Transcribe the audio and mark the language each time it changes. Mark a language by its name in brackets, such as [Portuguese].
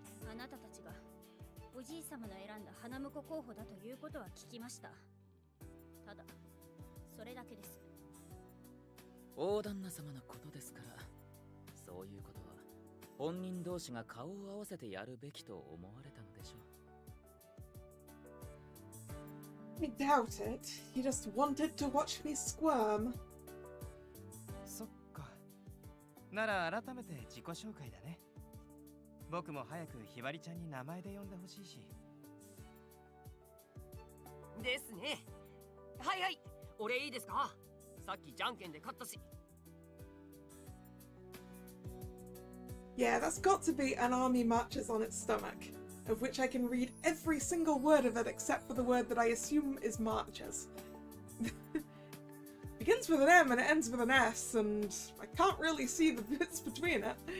[Japanese] あなたたちがおじい様の選んだ花婿候補だということは聞きました。ただそれだけです。大旦那様のことですから、そういうことは本人同士が顔を合わせてやるべきと思われたのでしょう。 [English] I doubt it. He just wanted to watch me squirm. [Japanese] そっか。なら改めて自己紹介だね。僕も早くひばりちゃんに名前で呼んでほしいし。ですね。はいはい、俺いいですか？さっきじゃんけんで勝ったし。 [English] Yeah, that's got to be an army marches on its stomach, of which I can read every single word of it except for the word that I assume is marches. Begins with an M and it ends with an S, and I can't really see the bits between it.